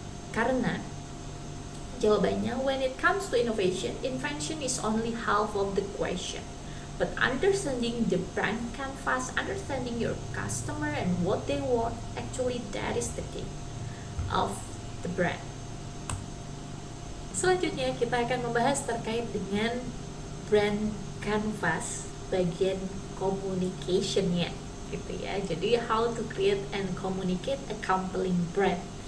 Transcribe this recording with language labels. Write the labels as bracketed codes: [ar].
[id] Karena jawabannya, [en] when it comes to innovation, invention is only half of the question. But understanding the brand canvas, understanding your customer and what they want, actually that is the key of the brand. [id] Selanjutnya kita akan membahas terkait dengan brand canvas bagian communication-nya, gitu ya. [en] Jadi how to create and communicate a compelling brand.